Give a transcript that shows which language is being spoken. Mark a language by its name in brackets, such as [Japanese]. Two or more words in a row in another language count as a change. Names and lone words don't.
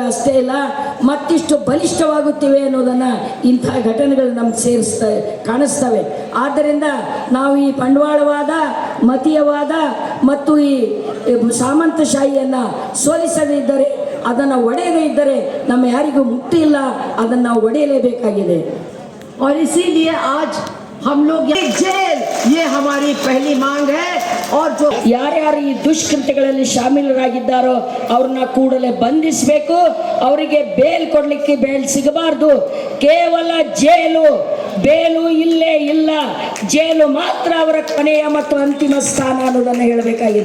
[Kannada] ಅಷ್ಟೇ ಇಲ್ಲ, ಮತ್ತಿಷ್ಟು ಬಲಿಷ್ಠವಾಗುತ್ತಿವೆ ಅನ್ನೋದನ್ನು ಇಂತಹ ಘಟನೆಗಳು ನಮ್ಗೆ ಕಾಣಿಸ್ತವೆ. ಆದ್ದರಿಂದ ನಾವು ಈ ಬಂಡವಾಳವಾದ, ಮತೀಯವಾದ ಮತ್ತು ಈ ಸಾಮಂತಶಾಹಿಯನ್ನು ಸೋಲಿಸದಿದ್ದರೆ, ಅದನ್ನು ಒಡೆಯದೇ ಇದ್ದರೆ ನಮ್ಮ ಯಾರಿಗೂ ಮುಕ್ತಿ ಇಲ್ಲ. ಅದನ್ನು ನಾವು ಒಡೆಯಲೇಬೇಕಾಗಿದೆ. [Hindi] और इसीलिए आज हम लोग जेल, ये हमारी पहली मांग है। और जो [Kannada] ಯಾರ್ಯಾರು ಈ ದುಷ್ಕೃತ್ಯಗಳಲ್ಲಿ ಶಾಮೀಲರಾಗಿದ್ದಾರೋ ಅವ್ರನ್ನ ಕೂಡಲೇ ಬಂಧಿಸಬೇಕು. ಅವರಿಗೆ ಬೇಲ್ ಕೊಡಲಿಕ್ಕೆ ಬೇಲ್ ಸಿಗಬಾರ್ದು. ಕೇವಲ ಜೈಲು, ಬೇಲು ಇಲ್ಲೇ ಇಲ್ಲ. ಜೈಲು ಮಾತ್ರ ಅವರ ಕೊನೆಯ ಮತ್ತು ಅಂತಿಮ ಸ್ಥಾನ ಅನ್ನೋದನ್ನು ಹೇಳಬೇಕಾಗಿದೆ.